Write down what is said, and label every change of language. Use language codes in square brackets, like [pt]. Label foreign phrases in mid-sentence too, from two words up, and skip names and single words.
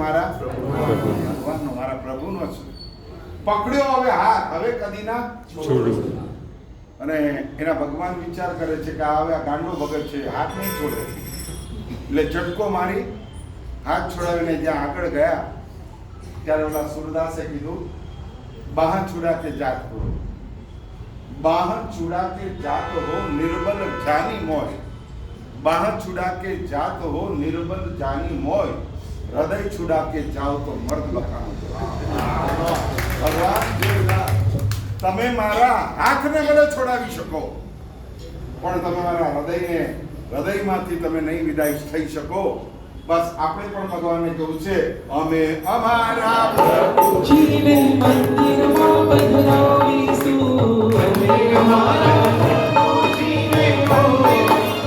[gu] મારા ભગવાનનો, મારા પ્રભુનો છે. પકડ્યો હવે હાથ, હવે કદી ના છોડું. અને એના ભગવાન વિચાર કરે છે કે હવે આ ગાંડો ભગત છે, હાથ નહીં છોડે. એટલે ઝટકો મારી હાથ છોડાવીને જ્યાં આગળ ગયા ત્યારે ઓલા સુરદાસે કીધું, [hi] બાહ છुड़ा के जात हो, बाह छुड़ा के जात हो निर्बल जानी मोय, बाह छुड़ा के जात हो निर्बल जानी मोय, हृदय छुड़ा के जाओ तो मर्द बखानो. [gu] ભગવાન તમે મારા હાથને ભલે છોડાવી શકો, પણ તમે મારા હૃદયમાંથી તમે નહીં વિદાય થઈ શકો. બસ આપણે પણ ભગવાનને કહ્યું છે, અમે અમારા પ્રભુજીને મંદિરમાં પધરાવીશું, અમે અમારા પ્રભુજીને મંદિરમાં